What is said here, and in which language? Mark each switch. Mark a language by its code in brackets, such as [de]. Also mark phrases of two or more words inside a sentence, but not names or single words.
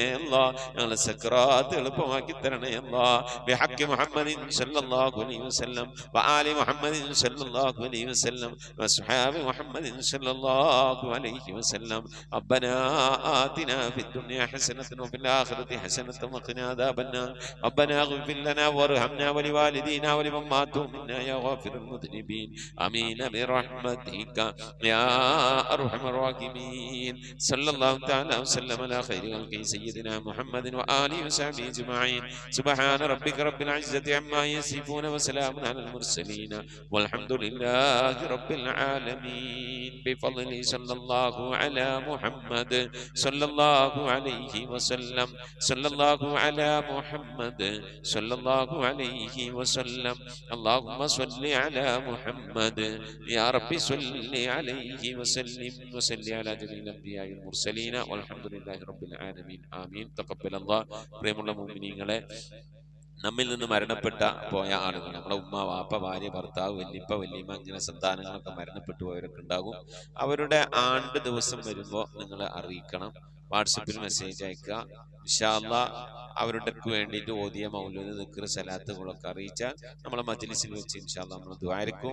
[ar] അല്ലാ, [ml] ഞങ്ങളെ സക്രാത്ത് എളുപ്പമാക്കി തരണേ. [ar] الله بحق محمد صلى الله عليه وسلم وآل محمد صلى الله عليه وسلم وأصحاب محمد صلى الله عليه وسلم. ربنا آتنا في الدنيا حسنة وفي الآخرة حسنة وقنا عذاب النار. ربنا اغفر لنا وارحمنا ولوالدينا ولمن مات منا يا غافر المذنبين. آمين برحمتك يا أرحم الراحمين صلى الله تعالى وسلم على خير خلقه سيدنا محمد وآله وصحبه أجمعين سبحان ربك رب العزة عما يصفون وسلام على المرسلين والحمد لله رب العالمين بفضل صلى الله على محمد صلى الله عليه وسلم صلى الله على محمد صلى الله عليه وسلم اللهم صل على محمد يا رب صل عليه وسلم وصل على جميع الأنبياء والمرسلين والحمد لله رب العالمين آمين تقبل الله [ml] പ്രിയമുള്ള മുഅ്മിനീങ്ങളെ നമ്മിൽ നിന്ന് മരണപ്പെട്ട പോയ ആളുകൾ നമ്മളെ ഉമ്മ വാപ്പ ഭാര്യ ഭർത്താവ് വല്യപ്പ വല്യമ്മ അങ്ങനെ സന്താനങ്ങളൊക്കെ മരണപ്പെട്ടു പോയവരൊക്കെ ഉണ്ടാകും. അവരുടെ ആണ്ട് ദിവസം വരുമ്പോൾ നിങ്ങൾ അറിയിക്കണം. വാട്സപ്പിൽ മെസ്സേജ് അയക്കുക. [ar] إن شاء الله [ml] അവരുടെ വേണ്ടിയിട്ട് ഓതിയ മൗലൂദ് ദിക്ർ സലാത്തുകളൊക്കെ അറിയിച്ചാൽ നമ്മളെ മജ്ലിസിൽ വെച്ച് [ar] إن شاء الله [ml] നമ്മൾ ദുആയിരിക്കും.